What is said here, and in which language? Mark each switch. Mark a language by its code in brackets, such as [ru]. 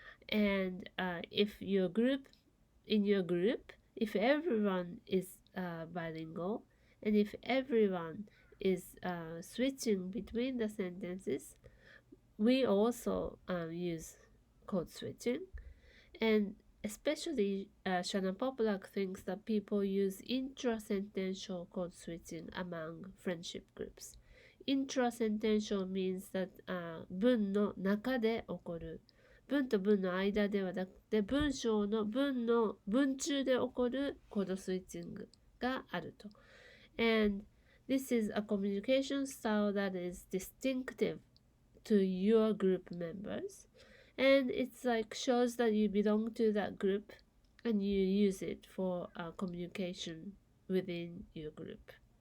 [en] And if in your group, if everyone is bilingual, and if everyone is switching between the sentences, we also use code switching. And especially Shannon POPLACK thinks that people use intrasentential code switching among friendship groups. Intrasentential means that [ja] 文の中で起こる。文と文の間ではなくて文章の文中で起こるコードスイッチングがあると。 [en] And this is a communication style that is distinctive to your group members. And it's like shows that you belong to that group and you use it for communication within your group.